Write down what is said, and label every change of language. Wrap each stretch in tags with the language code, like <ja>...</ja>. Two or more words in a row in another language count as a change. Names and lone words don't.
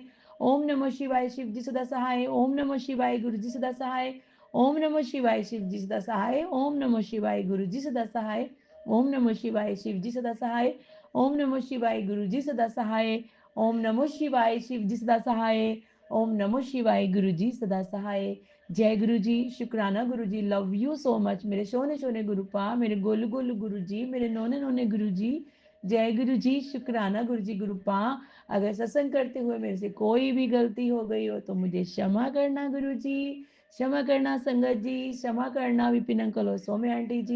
<sa>ओम नमः शिवाय,</sa> <hi>शिव जी सदा सहाय।</hi> <sa>ओम नमः शिवाय,</sa> <hi>गुरु जी सदा सहाय।</hi> <sa>ओम नमः शिवाय,</sa> <hi>शिव जी सदा सहाय।</hi> <sa>ओम नमः शिवाय,</sa> <hi>गुरु जी सदा सहाय।</hi> <sa>ओम नमः शिवाय,</sa> <hi>शिव जी सदा सहाय।</hi> <sa>ओम नमः शिवाय,</sa> <hi>गुरु जी सदा सहाय।</hi> <sa>ओम नमो शिवाय,</sa> <hi>शिव जी सदा सहाय।</hi> <sa>ओम नमो शिवाय,</sa> <hi>गुरु जी सदा सहाय। जय गुरु जी, शुक्राना गुरु जी,</hi> <en>love you so much</en> <hi>मेरे सोने सोने गुरुपा, मेरे गोलू गोलू गुरु जी, मेरे नोने नोने गुरु जी। जय गुरु जी, शुक्राना गुरु जी गुरुपा। अगर सत्संग करते हुए मेरे से कोई भी गलती हो गई हो तो मुझे क्षमा करना गुरु जी, क्षमा करना संगत जी, क्षमा करना विपिन अंकल और सौम्य आंटी जी।</hi>